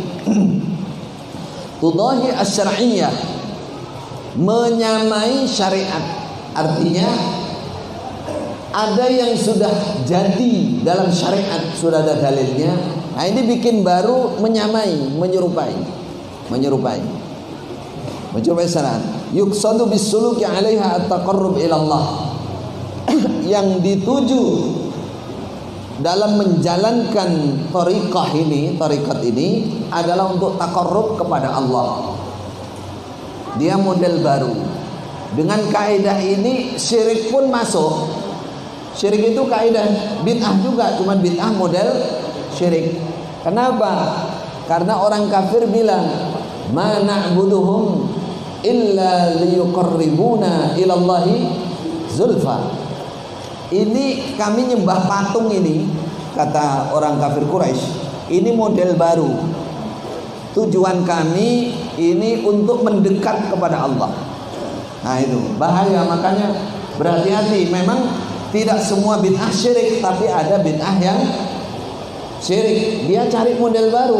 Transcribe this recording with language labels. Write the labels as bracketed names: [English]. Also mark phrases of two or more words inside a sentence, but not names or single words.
[Arabic] تضاهي الشرعية, [Indonesian] menyamai syariat. Artinya ada yang sudah jadi dalam syariat, sudah ada dalilnya. Nah, ini bikin baru, menyamai, menyerupai syariat. [Arabic] يقصد بالسلوك عليها التقرب إلى الله. [Indonesian] Yang dituju dalam menjalankan tariqat ini adalah untuk taqarrub kepada Allah. Dia model baru. Dengan kaidah ini syirik pun masuk. Syirik itu kaidah bid'ah juga, cuma bid'ah model syirik. Kenapa? Karena orang kafir bilang, [Arabic] "ما نعبدهم إلا ليقربونا إلى الله زلفى." [Indonesian] Ini kami nyembah patung ini, kata orang kafir Quraisy, ini model baru. Tujuan kami ini untuk mendekat kepada Allah. Nah itu bahaya, makanya berhati-hati. Memang tidak semua bid'ah syirik, tapi ada bid'ah yang Syirik, dia cari model baru.